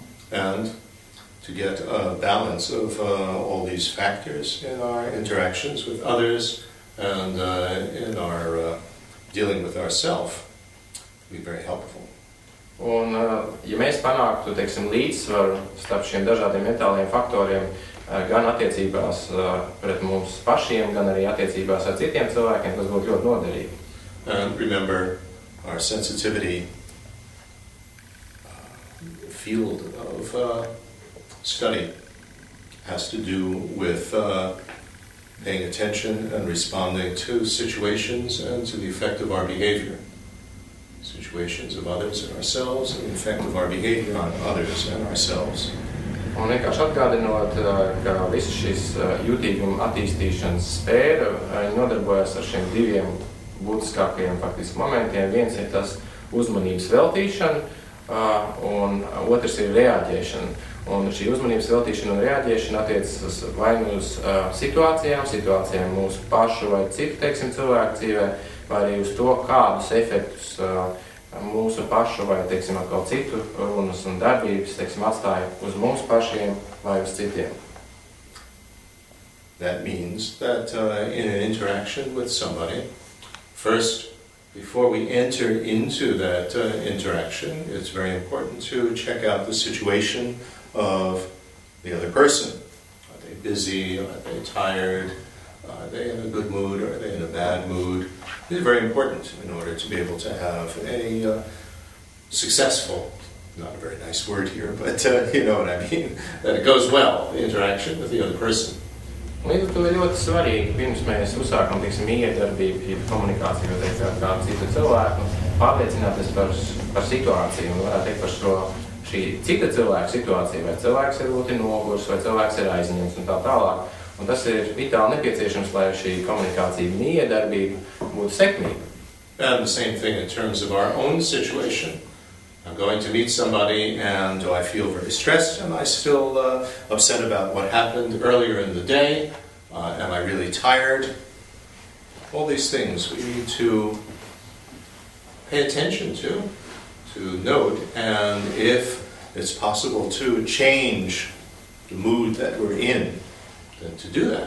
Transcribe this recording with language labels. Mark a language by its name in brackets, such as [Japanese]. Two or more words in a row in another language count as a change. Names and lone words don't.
[English] And to get a balance of all these factors in our interactions with others, and in our dealing with ourselves, be very helpful. [Latvian] Un, ja mēs panāktu, teiksim, līdzsvaru starp šiem dažādiem mentāliem faktoriem, gan attiecībās pret mums pašiem, gan arī attiecībās ar citiem cilvēkiem, tas būtu ļoti noderīgi. [English] And remember, our sensitivity field of study has to do with paying attention and responding to situations and to the effect of our behavior. Situations of others and ourselves, and the effect of our behavior on others and ourselves. [Latvian] Un vienkārši atgādinot, ka visa šis jūtīguma attīstīšanas sfēra nodarbojas ar šiem diviem būtiskākajiem faktiski momentiem. Viens ir tas uzmanības veltīšana, un otrs ir reaģēšana. Un šī uzmanības veltīšana un reaģēšana attiecas vai nu uz situācijām mūsu pašu vai citu, teiksim, cilvēku dzīvē, vai arī uz to, kādus efektus mūsu pašu vai, teiksim, atkal citu runas un darbības, teiksim, atstāja uz mums pašiem vai uz citiem. [English] That means that in an interaction with somebody, first, before we enter into that interaction, it's very important to check out the situation of the other person. Are they busy? Are they tired? Are they in a good mood? Or are they in a bad mood? These are very important in order to be able to have a successful, not a very nice word here, but you know what I mean, that it goes well, the interaction with the other person. [Latvian] Līdz ar to ir ļoti svarīgi, pirms mēs uzsākam, teiksim, iedarbību, komunikāciju, teikt, ar kādu citu cilvēku, pārliecināties par situāciju un varētu teikt par šī cita cilvēka situāciju, vai cilvēks ir ļoti nogurs, vai cilvēks ir aizņemts un tā tālāk. Un tas ir vitāli nepieciešams, lai šī komunikācija un iedarbība būtu sekmīga. [English] And the same thing in terms of our own situation. I'm going to meet somebody and I feel very stressed. Am I still upset about what happened earlier in the day? Am I really tired? All these things we need to pay attention to note, and if it's possible to change the mood that we're in, then to do that.